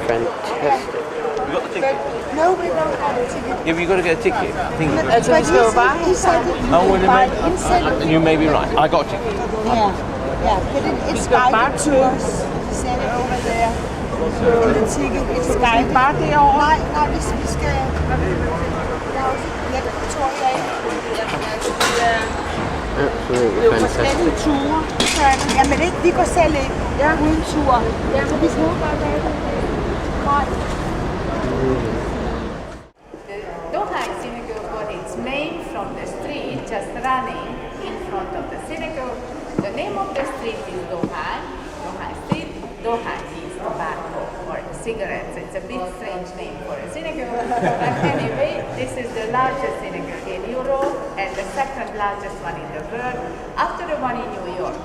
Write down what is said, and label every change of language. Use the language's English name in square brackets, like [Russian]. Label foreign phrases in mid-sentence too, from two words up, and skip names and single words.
[English] Fantastic. You got the ticket? No, we don't have a ticket. Yeah, but you got to get a ticket. I think But he said you well, buy inside. you may be right. I got a ticket. Yeah, but it's guided tours. He said it over there. In the ticket, it's guided. [Danish] Nej, hvis vi skal... Der er også letkontorer af. [English] Absolutely fantastic. [Danish] Ture. Jamen ikke, vi går selv ind. Uden tur. Ja, men vi skal bare lave det. [English] Dohany Synagogue got its name from the street just running in front of the synagogue. The name of the street is Dohány Street. Dohány means tobacco or cigarettes. It's a bit strange name for a synagogue. But anyway, this is the largest synagogue in Europe and the second largest one in the world after the one in New York.